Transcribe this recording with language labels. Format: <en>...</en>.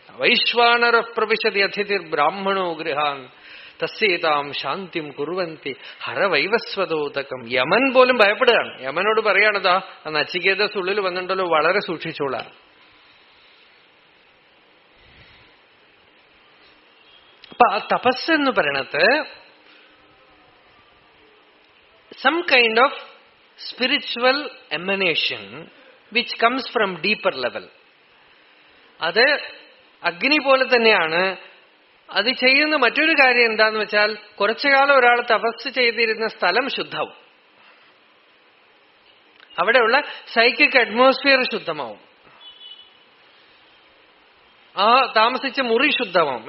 <sa>വൈശ്വാനര പ്രവിശതി അതിഥിർ ബ്രാഹ്മണോ ഗൃഹാൻ തസ്യേതാം ശാന്തിം കുറുവന്തി ഹരവൈവസ്വതോതകം.</sa> <ml>Yemen പോലും ഭയപ്പെടുകയാണ്. യമനോട് പറയാണതാ, ആ നച്ചികേതസ് ഉള്ളിൽ വന്നിട്ടുണ്ടല്ലോ, വളരെ സൂക്ഷിച്ചോളാം. അപ്പൊ ആ തപസ് എന്ന് പറയണത്</ml> <en>some kind of spiritual emanation which comes from deeper level.</en> <ml>അത് അഗ്നി പോലെ തന്നെയാണ്. അത് ചെയ്യുന്ന മറ്റൊരു കാര്യം എന്താന്ന് വെച്ചാൽ, കുറച്ചു കാലം ഒരാൾ തപസ് ചെയ്തിരുന്ന സ്ഥലം ശുദ്ധമാവും, അവിടെയുള്ള സൈക്കിക് അറ്റ്മോസ്ഫിയർ ശുദ്ധമാവും, ആ താമസിച്ച മുറി ശുദ്ധമാവും.</ml>